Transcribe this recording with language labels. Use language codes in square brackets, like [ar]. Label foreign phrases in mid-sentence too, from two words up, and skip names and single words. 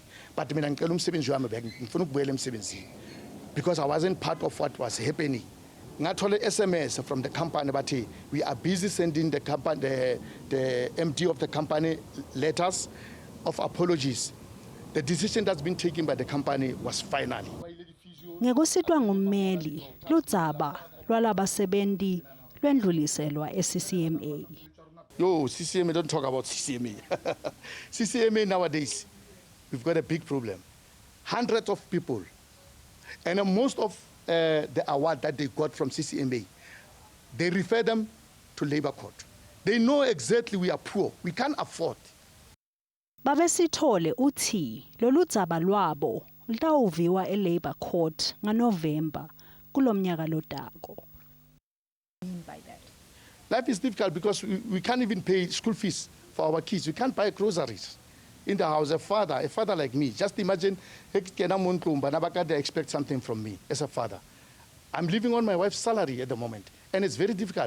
[en] But because I wasn't part of what was happening. I told the SMS from the company, but we are busy sending the company, the MD of the company letters of apologies. The decision that's been taken by the company was final. [ss] Ngekusitwa ngummeli ludzaba lwalabasebenzi lwendluliselwa e-CCMA. [en] Yo, CCMA, don't talk about CCMA. CCMA nowadays, we've got a big problem. Hundreds of people. And most of the award that they got from CCMA, they refer them to labor court. They know exactly we are poor. We can't afford. [ss] Babe Sithole uthi lolu dzaba lwabo lutawuviwa e- [en] labor court [ss] ngaNovember kulomnyaka lotako. [en] By that. Life is difficult because we can't even pay school fees for our kids. We can't buy groceries in the house. A father like me, just imagine, they expect something from me as a father. I'm living on my wife's salary at the moment, and it's very difficult.